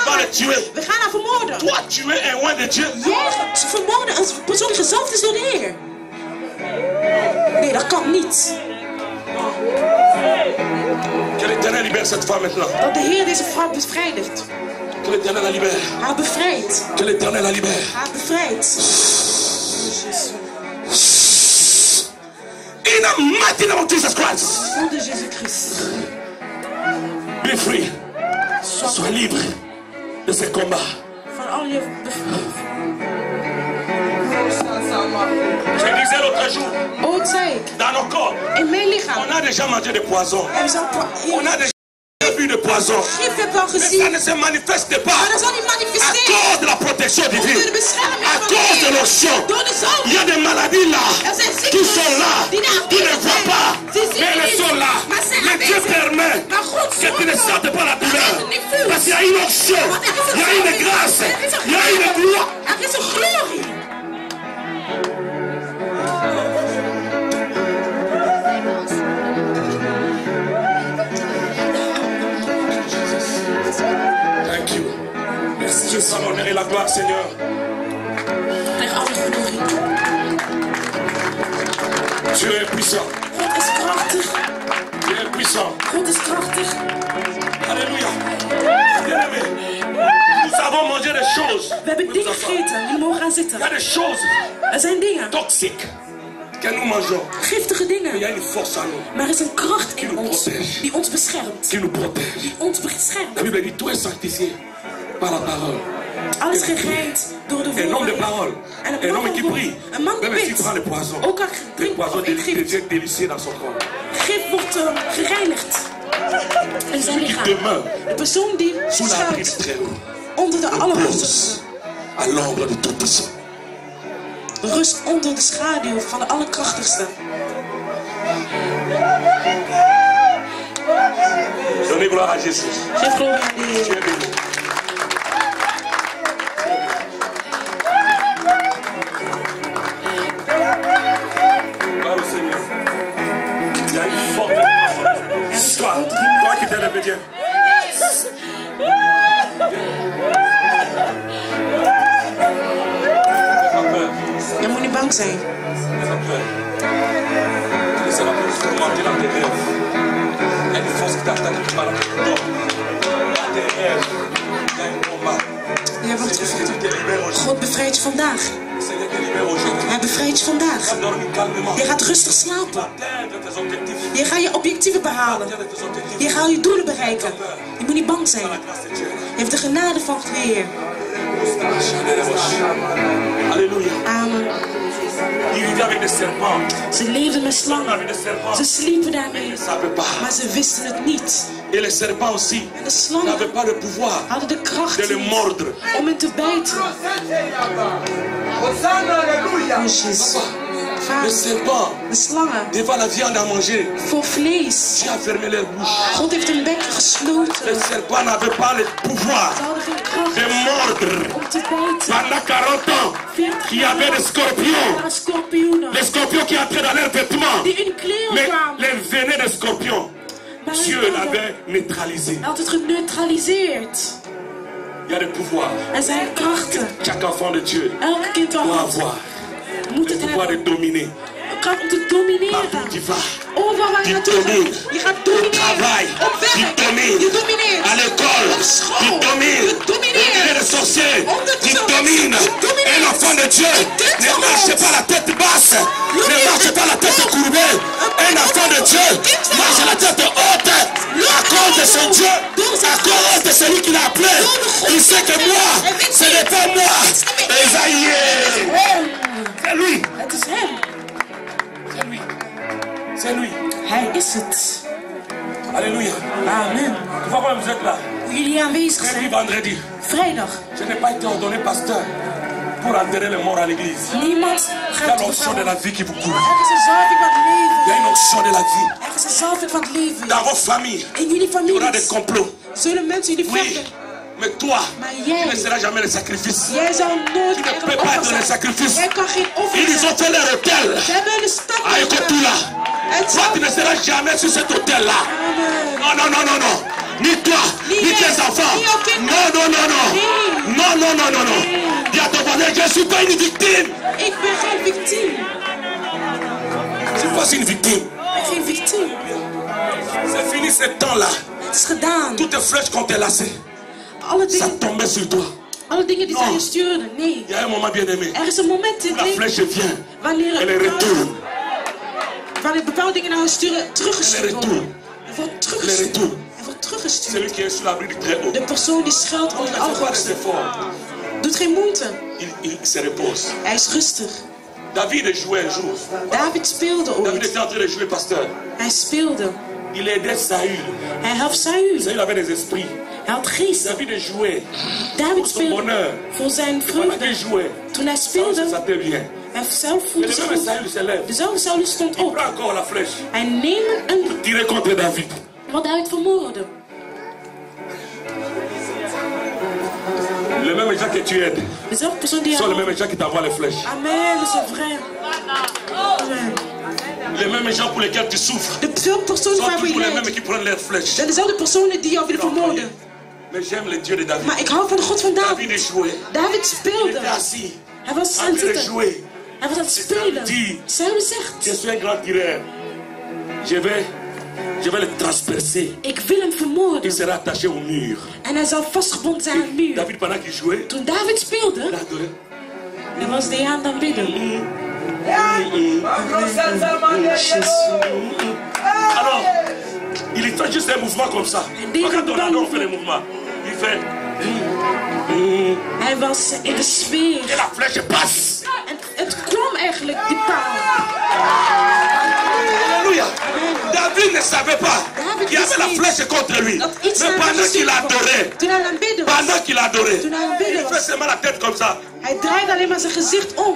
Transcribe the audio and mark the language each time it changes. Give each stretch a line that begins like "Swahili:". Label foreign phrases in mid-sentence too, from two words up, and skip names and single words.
French: On va le
Dutch: aanraken.
French: tuer.
Dutch: We gaan haar vermoorden.
French: Toi, tu es un oint de Dieu.
Dutch: Jij vermoorden een persoon die gezalfd is door de Heer. Nee, dat kan niet.
French: Que l'Éternel libère cette femme maintenant.
Dutch: Dat de Heer deze vrouw bevrijdigt.
French: Que l'Éternel la libère.
Dutch: Haar bevrijdt.
French: Que l'Éternel la libère.
Dutch: Haar bevrijdt.
English: In the mighty name of Jesus Christ.
Dutch: Voor de Jezus Christus.
English: Be free.
French: Sois libre de ces combats.
Dutch: Van al je...
French: Je disais l'autre jour,
Dutch: Ooit zei ik,
French: dans nos corps,
Dutch: in mijn lichaam
French: on a déjà mangé de poison.
Dutch: hebben ze
French: On a déjà bu de poison.
Dutch: gif heb al
French: Mais ça
Dutch: gezien.
French: ne se manifeste pas
Dutch: Maar dat zal niet
French: à
Dutch: manifesteren.
French: cause de la protection
Dutch: Door de
French: divine.
Dutch: bescherming
French: À
Dutch: van de
French: cause de
Dutch: Heer.
French: l'onction.
Dutch: Door de
French: Il y
Dutch: zalving.
French: a des maladies là
Dutch: Er zijn
French: qui
Dutch: ziektes
French: sont là.
Dutch: die daar
French: Tu ne
Dutch: aanwezig
French: vois
Dutch: zijn.
French: pas,
Dutch: Ze zien
French: mais elles
Dutch: niet.
French: sont là.
Dutch: Maar ze zijn
French: Mais Dieu
Dutch: aanwezig.
French: permet
Dutch: Maar God
French: que tu ne
Dutch: zorgt
French: sentes pas la douleur.
Dutch: dat je niet voelt.
French: Parce qu'il y a une onction,
Dutch: Want er is
French: il y a
Dutch: een
French: une
Dutch: zalving.
French: grâce,
Dutch: Er is een
French: il y a une
Dutch: genade.
French: gloire.
Dutch: Er is een glorie.
English: Thank you.
French: Merci, je sens l'honneur et la gloire, Seigneur.
Dutch: Tegen alle glorie.
French: Tu es puissant.
Dutch: God is krachtig.
French: Tu es puissant.
Dutch: God is krachtig.
French: Alléluia. Bien-aimé, nous avons mangé des choses.
Dutch: We hebben dingen gegeten. Jullie mogen gaan
French: Il y
Dutch: zitten.
French: a des choses
Dutch: Er zijn dingen.
French: toxiques que nous mangeons.
Dutch: Giftige
French: Il y
Dutch: dingen.
French: a une force en nous
Dutch: Maar er is een kracht in
French: nous
Dutch: ons.
French: protège.
Dutch: Die ons beschermt.
French: qui nous protège.
Dutch: Ons beschermt.
French: La Bible dit tout est sanctifié par la parole.
Dutch: Alles gegeind door de
French: Un homme de
Dutch: woorden.
French: parole,
Dutch: En
French: un homme qui prie,
Dutch: een man die
French: même s'il
Dutch: bidt.
French: prend le poison,
Dutch: Ook al
French: le
Dutch: drinkt
French: poison
Dutch: of ingift.
French: devient délicieux dans son corps.
Dutch: Gif wordt gereinigd. In zijn lichaam.
French: Demain,
Dutch: De persoon die
French: sous l'abri du
Dutch: schuilt
French: Très-Haut,
Dutch: onder de Allerhoogste.
French: à l'ombre de Tout-Puissant.
Dutch: Rust onder de schaduw van de Allerkrachtigste.
French: Donnez gloire à Jésus.
Dutch: Geef glorie aan de
French: Tu
Dutch: Heer.
French: es béni. Gloire au Seigneur. Il y a une forte toi qui t'es levé, viens.
Dutch: Je moet niet bang zijn.
French: C'est la plus dans tes rêves. Il y a une force qui t'attaque qui parle dans tes rêves. Il y a un combat.
Dutch: Je wordt
French: Tu
Dutch: gevoed.
French: te libères aujourd'hui.
Dutch: God bevrijdt je vandaag.
French: Le Seigneur te libère aujourd'hui.
Dutch: Hij bevrijdt je vandaag.
French: Dormis calmement.
Dutch: Je gaat rustig slapen.
French: Atteindre tes objectifs.
Dutch: Je gaat je objectieven behalen.
French: Atteindre tes objectifs.
Dutch: Je gaat je doelen bereiken. Je moet niet bang zijn.
French: La grâce de Dieu.
Dutch: Je hebt de genade van de Heer.
French: Alléluia. Amen. Ils vivaient avec des serpents.
Dutch: Ze leefden met slangen.
French: Avec des serpents.
Dutch: Ze sliepen
French: Mais ils
Dutch: daarmee.
French: ne savaient pas.
Dutch: Maar ze wisten het niet.
French: Et les serpents aussi
Dutch: En de slangen
French: n'avaient pas le pouvoir
Dutch: hadden de kracht
French: de les
Dutch: niet
French: mordre.
Dutch: om hen te bijten. Oh Jezus.
French: Les
Dutch: Vader,
French: serpents,
Dutch: de slangen,
French: devant la viande à manger,
Dutch: voor vlees.
French: Dieu a fermé leur bouche.
Dutch: God heeft hun bek gesloten.
French: Les serpents n'avaient pas le pouvoir
Dutch: Ze hadden geen
French: de
Dutch: kracht
French: mordre.
Dutch: om te bijten.
French: Pendant 40 ans,
Dutch: 40
French: il y avait des scorpions.
Dutch: waren scorpioenen
French: Les scorpions qui entraient dans leurs vêtements.
Dutch: die in hun kleren
French: Mais
Dutch: kwamen.
French: les venin des scorpions,
Dutch: Maar hun
French: Dieu
Dutch: tanden
French: l'avait neutralisé.
Dutch: had het geneutraliseerd.
French: Il y a des pouvoirs.
Dutch: Er zijn krachten.
French: Chaque enfant de Dieu
Dutch: Elke kind van
French: doit
Dutch: God
French: avoir
Dutch: moet
French: le
Dutch: het
French: pouvoir de
Dutch: hebben.
French: dominer.
Dutch: Een kracht om te
French: Partout
Dutch: domineren.
French: tu vas.
Dutch: Overal waar je Die naartoe gaat.
French: domine.
Dutch: Je gaat
French: Au
Dutch: domineren.
French: travail,
Dutch: Op
French: tu
Dutch: werk.
French: domines.
Dutch: Je domineert.
French: À l'école,
Dutch: Op
French: tu
Dutch: school.
French: domines.
Dutch: Je domineert.
French: Auprès des sorciers,
Dutch: Onder de
French: tu
Dutch: zon.
French: domines.
Dutch: Je domineert.
French: Un enfant de Dieu
Dutch: kind
French: ne
Dutch: van
French: marche
Dutch: God.
French: pas la tête basse, ne marche pas la tête courbée. Un enfant de Dieu marche la tête haute à cause de son Dieu, à cause de celui qui l'a appelé. Il sait que moi, ce n'est pas moi, Esaïe. C'est lui.
Dutch: Het is hem.
French: C'est lui. C'est lui.
Dutch: Hij is het.
French: Alléluia. Amen. Tu vois comment vous êtes là?
Dutch: Hoe jullie aanwezig
French: Lundi,
Dutch: zijn.
French: vendredi.
Dutch: Vrijdag.
French: Je n'ai pas été ordonné pasteur pour enterrer les morts à l'église.
Dutch: Niemand
French: Il y a
Dutch: gaat
French: l'onction de la vie qui vous court.
Dutch: Er is een zalving van het
French: Il y
Dutch: leven.
French: a une onction de la vie.
Dutch: Er is een zalving van het leven.
French: Dans vos familles,
Dutch: In jullie
French: il y aura des
Dutch: families
French: complots.
Dutch: zullen mensen jullie
French: Oui,
Dutch: vechten.
French: mais toi,
Dutch: Maar
French: tu ne
Dutch: jij,
French: seras jamais le sacrifice.
Dutch: jij zal nooit
French: Tu ne
Dutch: echt
French: peux
Dutch: een
French: pas
Dutch: offer
French: être le
Dutch: zijn.
French: sacrifice.
Dutch: Jij kan geen offer
French: Ils
Dutch: zijn.
French: ont fait leur hôtel
Dutch: Ze hebben een stad
French: à Ekotula.
Dutch: En
French: Toi, tu ne seras jamais sur cet hôtel-là. Amen. Non, non, non, non, non. Ni toi, ni tes enfants. Non, non, non, non. Non, non, non, non, non. Dis à ton voisin, je ne suis pas une victime.
Dutch: Ik ben geen victime.
French: Je ne suis pas une victime.
Dutch: Ik ben geen victime.
French: C'est fini ce temps-là.
Dutch: Het is gedaan.
French: Toutes les flèches qu'on t'a lancées,
Dutch: Alle
French: ça
Dutch: dingen,
French: tombait sur toi.
Dutch: alle dingen die
French: Non.
Dutch: zij je stuurden. Nee.
French: Il y a un moment bien aimé.
Dutch: Er is een moment in
French: La
Dutch: het leven
French: flèche vient.
Dutch: wanneer
French: Elle retourne.
Dutch: bepaalde dingen naar je sturen teruggestuurd
French: Elle
Dutch: worden.
French: retourne.
Dutch: Er wordt
French: Elle
Dutch: teruggestuurd.
French: retourne.
Dutch: Er wordt teruggestuurd.
French: Celui qui est sur l'abri du Très-Haut.
Dutch: De persoon die schuilt onder de
French: Il ne fait pas des
Dutch: Allerhoogste
French: efforts.
Dutch: doet geen moeite.
French: Il se repose.
Dutch: Hij is rustig.
French: David jouait un jour.
Dutch: David speelde
French: David
Dutch: ooit.
French: était en train de jouer pasteur.
Dutch: Hij speelde.
French: Il aidait Saül.
Dutch: Hij helpt Saul.
French: Saül avait des esprits.
Dutch: Hij had geesten.
French: David jouait.
Dutch: David
French: Pour son
Dutch: speelde
French: bonheur.
Dutch: voor zijn
French: Pendant qu'il
Dutch: vreugde.
French: jouait,
Dutch: Toen hij
French: Saül se
Dutch: speelde,
French: sentait bien.
Dutch: hij zelf
French: Et
Dutch: voelde
French: le
Dutch: zich
French: même
Dutch: goed.
French: Saül se lève.
Dutch: Dezelfde Saul stond
French: Il
Dutch: op.
French: prend encore la flèche.
Dutch: Hij neemt een
French: Tirer contre David.
Dutch: wat David vermoordde.
French: Les mêmes gens que tu aides
Dutch: Dezelfde persoon die
French: sont les
Dutch: hij...
French: mêmes gens qui t'envoient les flèches. Amen, c'est vrai. Amen. Les mêmes gens pour lesquels tu souffres
Dutch: Dezelfde persoon
French: sont
Dutch: waarvoor je
French: toujours les
Dutch: leidt.
French: mêmes qui prennent leurs flèches.
Dutch: zijn dezelfde personen die jou willen vermoorden.
French: Mais j'aime le Dieu de David.
Dutch: Maar ik hou van de God van
French: David
Dutch: David.
French: est joué.
Dutch: David
French: Il
Dutch: speelde.
French: était assis.
Dutch: Hij was
French: En
Dutch: aan het
French: train de
Dutch: zitten.
French: jouer.
Dutch: Hij was aan het spelen. Saul
French: Je
Dutch: zegt,
French: suis un grand tireur. Je vais le transpercer.
Dutch: ik wil hem
French: Il
Dutch: vermoorden.
French: sera attaché au mur.
Dutch: En hij zal vastgebonden zijn aan de muur.
French: David, pendant qu'il jouait,
Dutch: Toen David speelde,
French: il a adoré.
Dutch: dan was hij aan het bidden.
French: Alors, il fait juste un mouvement comme ça. Quand on adore, on fait des mouvements. Il fait.
Dutch: Hij was in de sfeer.
French: Et la flèche passe.
Dutch: En het kwam eigenlijk, die paal.
French: Alléluia. David ne savait pas qu'il y avait la flèche contre lui.
Dutch: Dat iets
French: Mais
Dutch: naar hem
French: pendant qu'il
Dutch: gestuurd
French: adorait,
Dutch: was. Toen hij aan het bidden was.
French: pendant qu'il adorait,
Dutch: Toen hij aan het bidden
French: il fait
Dutch: was.
French: seulement la tête comme ça.
Dutch: Hij draait alleen maar zijn gezicht om.